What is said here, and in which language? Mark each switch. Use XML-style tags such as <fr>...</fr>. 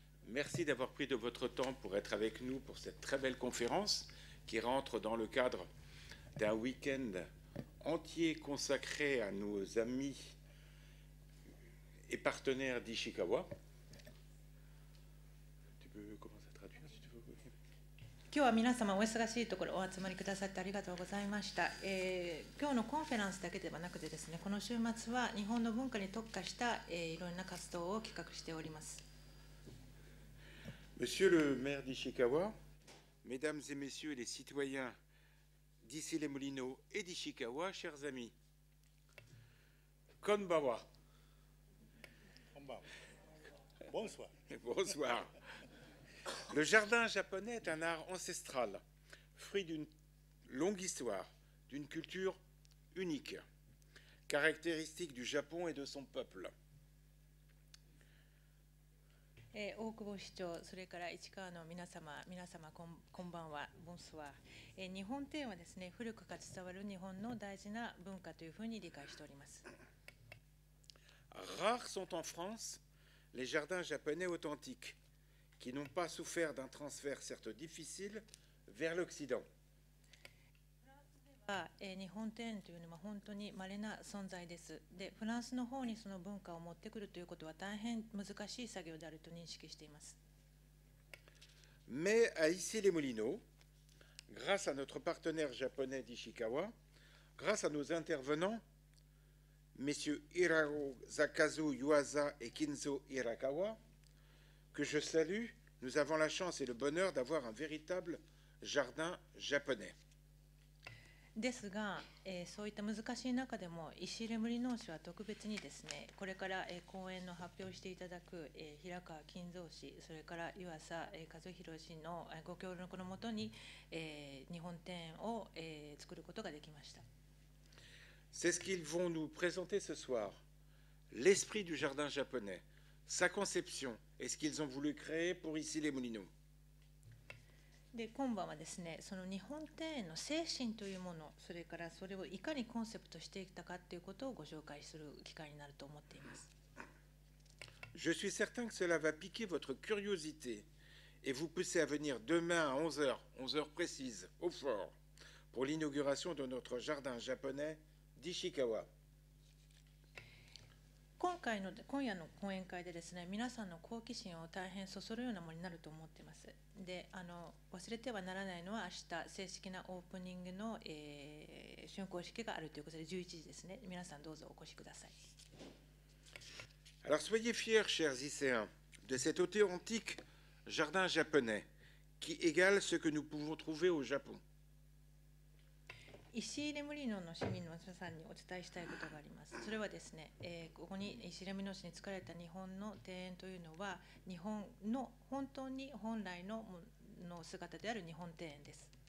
<fr>Merci d'avoir pris de votre temps pour être avec nous pour cette très belle conférence qui rentre dans le cadre d'un week-end entier consacré à nos amis et partenaires d'Ishikawa. Tu peux commencer à traduire si tu veux.</fr> <ja>今日は皆様お忙しいところお集まりくださってありがとうございました。今日のコンフェランスだけではなくてですね、この週末は日本の文化に特化した、いろんな活動を企画しております。</ja> <fr>Monsieur le maire d'Ishikawa, mesdames et messieurs les citoyens d'Issy-les-Moulineaux et d'Ishikawa, chers amis, konbawa. Bonsoir. Bonsoir. Le jardin japonais est un art ancestral, fruit d'une longue histoire, d'une culture unique, caractéristique du Japon et de son peuple.</fr> <ja>大久保市長、それから市川の皆様こんばんは、ボンスワー。日本庭園はですね、古くから伝わる日本の大事な文化というふうに理解しております。</ja> <fr>Rares sont en France les jardins japonais authentiques, qui n'ont pas souffert d'un transfert certes difficile vers l'Occident.</fr> <ja>日本庭園というのは本当に稀な存在です。で、フランスの方にその文化を持ってくるということは大変難しい作業であると認識しています。</ja> <fr>Mais à Issy-les-Moulineaux, grâce à notre partenaire japonais d'Ishikawa, grâce à nos intervenants, messieurs Hirakazu Yuasa et Kinzo Hirakawa, que je salue, nous avons la chance et le bonheur d'avoir un véritable jardin japonais.</fr> <ja>ですが、そういった難しい中でも石入森農市は特別にですね、これから、講演の発表していただく、平川金蔵氏、それから湯浅和弘氏のご協力のもとに、日本庭園を、作ることができました。</ja> <fr>C'est ce qu'ils vont nous présenter ce soir, l'esprit du jardin japonais, sa conception et ce qu'ils ont voulu créer pour Issy-les-Moulineaux.</fr> <ja>で、今晩はですね、その日本庭園の精神というもの、それからそれをいかにコンセプトしていったかということをご紹介する機会になると思っています。</ja> <fr>Je suis certain que cela va piquer votre curiosité et vous pousser à venir demain à 11h précises, au fort, pour l'inauguration de notre jardin japonais d'Ishikawa.</fr> <ja>今夜の講演会でですね、皆さんの好奇心を大変そそるようなものになると思っています。で、忘れてはならないのは明日正式なオープニングの、竣工式があるということで11時ですね。皆さんどうぞお越しください。</ja> <fr>Alors soyez fiers, chers Isséens, de cet authentique jardin japonais qui égale ce que nous pouvons trouver au Japon.</fr> <ja>石入森野の市民の皆さんにお伝えしたいことがあります。それはですね、ここに石入森野市に作られた日本の庭園というのは日本の本当に本来の姿である日本庭園です。</ja>